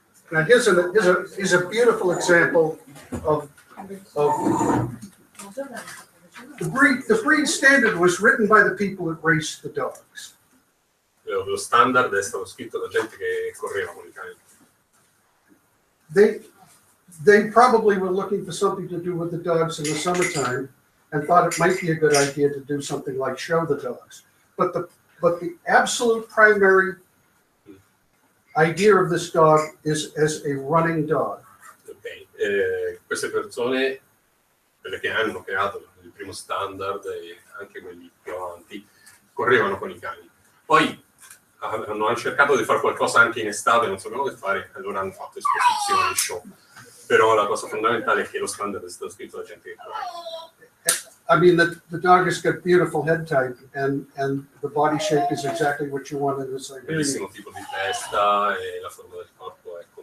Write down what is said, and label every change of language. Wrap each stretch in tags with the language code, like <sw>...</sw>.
<en>Now here's a beautiful example of the breed standard was written by the people that raced the dogs.</en> <it>Lo standard è stato scritto da gente che correva con i cani.</it> <en>They probably were looking for something to do with the dogs in the summertime and thought it might be a good idea to do something like show the dogs. But the absolute primary idea of this dog is as a running dog.</en> <it>Ok, queste persone, quelle che hanno creato il primo standard e anche quelli più avanti, correvano con i cani. Poi hanno cercato di fare qualcosa anche in estate, non sapevano che fare, allora hanno fatto esposizioni, show. Però la cosa fondamentale è che lo standard è stato scritto da gente che corre.</it> <en>I mean, the dog has got beautiful head type, and the body shape is exactly what you want in a Siberian.</en> <it>Bellissimo tipo di testa e la forma del corpo</it>